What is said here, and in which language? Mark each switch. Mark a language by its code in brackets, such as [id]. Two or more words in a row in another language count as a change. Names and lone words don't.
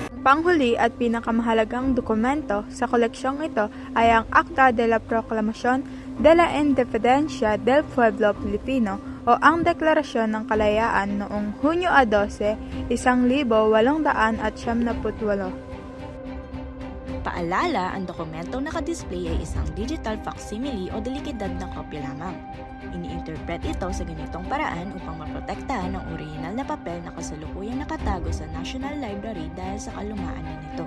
[tl] panghuli at pinakamahalagang dokumento sa koleksyong ito ay ang [es] Acta de la Proclamación de la Independencia del Pueblo Filipino [tl] o ang Deklarasyon ng Kalayaan noong Hunyo 12, 1878. Paalala, ang dokumentong nakadisplay ay isang [en] digital facsimile [tl] o delikidad na kopya lamang. Ini-interpret ito sa ganitong paraan upang maprotektahan ang orihinal na papel na kasalukuyang nakatago sa National Library dahil sa kalumaan na nito.